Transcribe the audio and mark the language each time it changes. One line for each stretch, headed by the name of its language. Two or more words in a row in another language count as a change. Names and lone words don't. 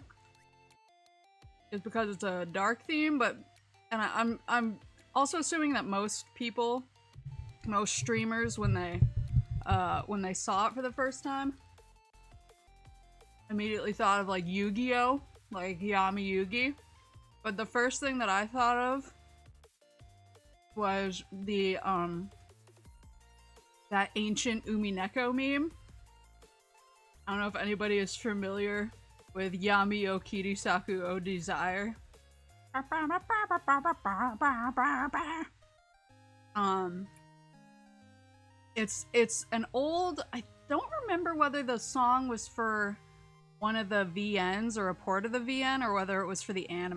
English: is because it's a dark theme, but and I'm also assuming that most people, most streamers, when they saw it for the first time, immediately thought of like Yu-Gi-Oh, like Yami Yugi. But the first thing that I thought of was the that ancient Umineko meme. I don't know if anybody is familiar with Yami o Kirisaku o Desire. It's an old, I don't remember whether the song was for one of the VNs or a port of the VN or whether it was for the anime.